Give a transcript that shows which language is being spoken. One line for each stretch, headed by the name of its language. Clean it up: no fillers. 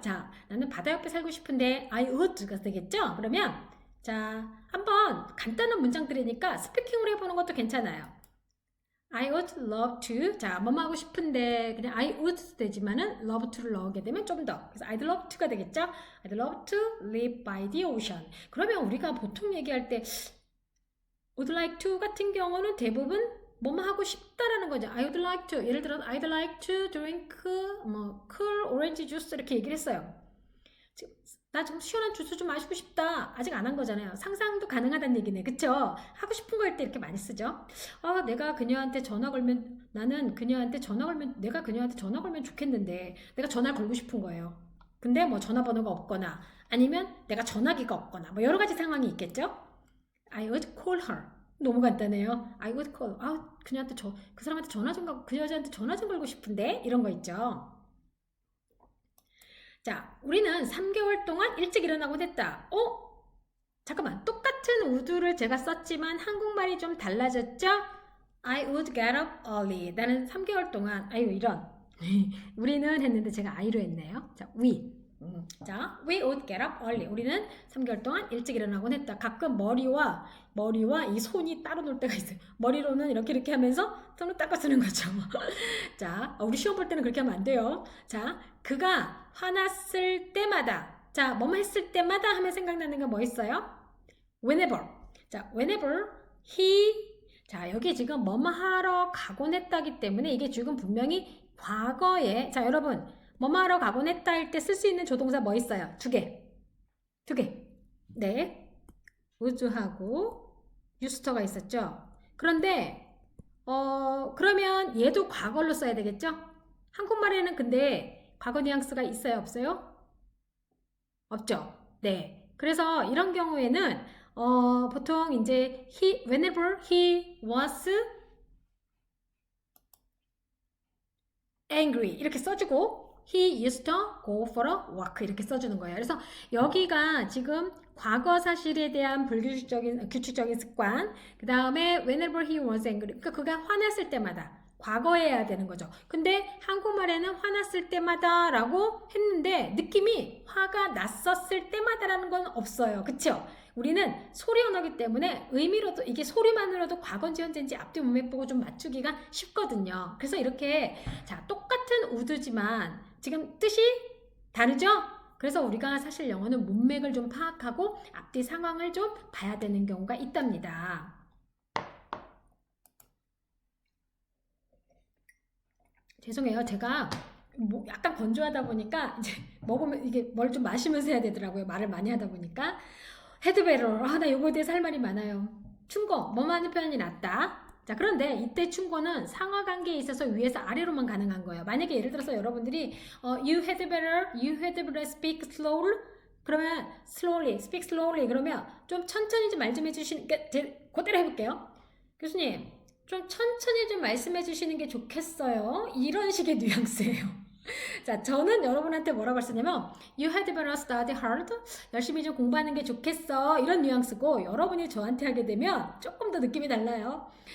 Korean: 자, 나는 바다 옆에 살고 싶은데 I would가 되겠죠? 그러면 자, 한번 간단한 문장들이니까 스피킹으로 해보는 것도 괜찮아요.
English: I would love to.
Korean: 자, 뭐뭐 하고 싶은데 그냥 I would 되지만은 love to를 넣게 되면 좀 더. 그래서 I'd love to가 되겠죠?
English: I'd love to live by the ocean.
Korean: 그러면 우리가 보통 얘기할 때 would like to 같은 경우는 대부분 뭐뭐 하고 싶다라는 거죠.
English: I would like to.
Korean: 예를 들어
English: I'd like to drink
Korean: 뭐
English: cool orange juice
Korean: 이렇게 얘기를 했어요. 나 좀 시원한 주스 좀 마시고 싶다. 아직 안 한 거잖아요. 상상도 가능하다는 얘기네. 그쵸? 하고 싶은 거 할 때 이렇게 많이 쓰죠. 아, 내가 그녀한테 전화 걸면 나는 그녀한테 전화 걸면 내가 그녀한테 전화 걸면 좋겠는데 내가 전화를 걸고 싶은 거예요. 근데 뭐 전화번호가 없거나 아니면 내가 전화기가 없거나 뭐 여러 가지 상황이 있겠죠?
English: I would call her. 너무 간단해요. I would call.
Korean: 아, 그녀한테 그 사람한테 전화 좀 그 여자한테 전화 좀 걸고 싶은데 이런 거 있죠. 자, 우리는 3개월 동안 일찍 일어나곤 했다. 잠깐만. 똑같은 would를 제가 썼지만 한국말이 좀 달라졌죠?
English: I would get up early.
Korean: 나는 3개월 동안, 아유, 이런. 우리는 했는데 제가 I로 했네요.
English: 자, 자, we would get up early.
Korean: 우리는 3개월 동안 일찍 일어나곤 했다. 가끔 머리와 이 손이 따로 놀 때가 있어요. 머리로는 이렇게 하면서 손을 닦아 쓰는 거죠. 자, 우리 시험 볼 때는 그렇게 하면 안 돼요. 자, 그가 화났을 때마다, 자, 뭐뭐 했을 때마다 하면 생각나는 거 뭐 있어요?
English: Whenever. 자, whenever he.
Korean: 자, 여기 지금 뭐뭐 하러 가곤 했다기 때문에 이게 지금 분명히 과거에, 자, 여러분, 뭐뭐 하러 가곤 했다 할 때 쓸 수 있는 조동사 뭐 있어요? 두 개. 네. would하고 used가 있었죠. 그런데 그러면 얘도 과거로 써야 되겠죠? 한국말에는 근데 과거 뉘앙스가 있어요, 없어요? 없죠. 네. 그래서 이런 경우에는 보통 이제
English: whenever he was angry
Korean: 이렇게 써주고
English: he used to go for a walk
Korean: 이렇게 써주는 거예요. 그래서 여기가 지금 과거 사실에 대한 규칙적인 습관, 그 다음에
English: whenever he was angry,
Korean: 그러니까 그가 화났을 때마다 과거에 해야 되는 거죠. 근데 한국말에는 화났을 때마다 라고 했는데 느낌이 화가 났었을 때마다라는 건 없어요. 그쵸? 우리는 소리 언어기 때문에 의미로도 이게 소리만으로도 과거인지 현재인지 앞뒤 문맥 보고 좀 맞추기가 쉽거든요. 그래서 이렇게 자 똑같은 우드지만 지금 뜻이 다르죠? 그래서 우리가 사실 영어는 문맥을 좀 파악하고 앞뒤 상황을 좀 봐야 되는 경우가 있답니다. 죄송해요. 제가 뭐 약간 건조하다 보니까 이제 먹으면 이게 뭘 좀 마시면서 해야 되더라고요. 말을 많이 하다 보니까. 헤드베러. 나 요거에 대해서 할 말이 많아요. 충고. 뭐뭐 하는 표현이 낫다. 자, 그런데 이때 충고는 상하 관계에 있어서 위에서 아래로만 가능한 거예요. 만약에 예를 들어서 여러분들이
English: you had better speak slowly. 그러면 speak slowly.
Korean: 그러면 좀 천천히 좀 말 좀 해주시는 게 그대로 해볼게요. 교수님, 좀 천천히 좀 말씀해 주시는 게 좋겠어요. 이런 식의 뉘앙스예요. 자, 저는 여러분한테 뭐라고 했었냐면
English: You had better study hard.
Korean: 열심히 좀 공부하는 게 좋겠어. 이런 뉘앙스고 여러분이 저한테 하게 되면 조금 더 느낌이 달라요.